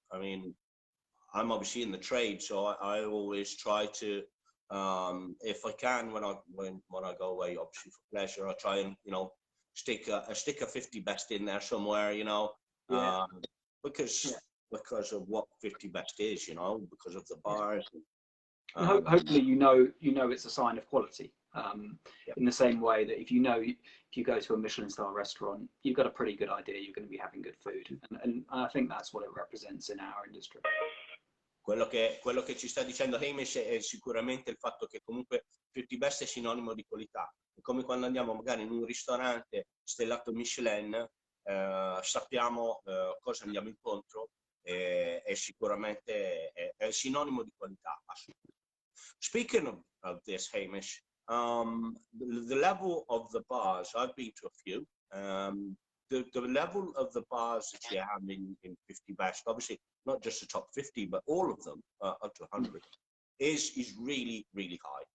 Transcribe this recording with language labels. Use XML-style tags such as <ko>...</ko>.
<en>I mean, I'm obviously in the trade, so I always try to, if I can, when I go away, obviously for pleasure, I try and, you know, stick a 50 Best in there somewhere, you know, because of what 50 Best is, you know, because of the bars. Hopefully, you know, it's a sign of quality. In the same way that if you go to a Michelin star restaurant, you've got a pretty good idea you're going to be having good food, and I think that's what it represents in our industry.</en> <it>Quello che ci sta dicendo Hamish è sicuramente il fatto che comunque 50 Best è sinonimo di qualità. È come quando andiamo magari in un ristorante stellato Michelin, sappiamo cosa andiamo incontro, e sicuramente è sinonimo di qualità.</it> <en>Speaking of this, Hamish, the level of the bars, I've been to a few. The level of the bars that you have in 50 Best, obviously not just the top 50, but all of them up to 100, is really, really high.</en>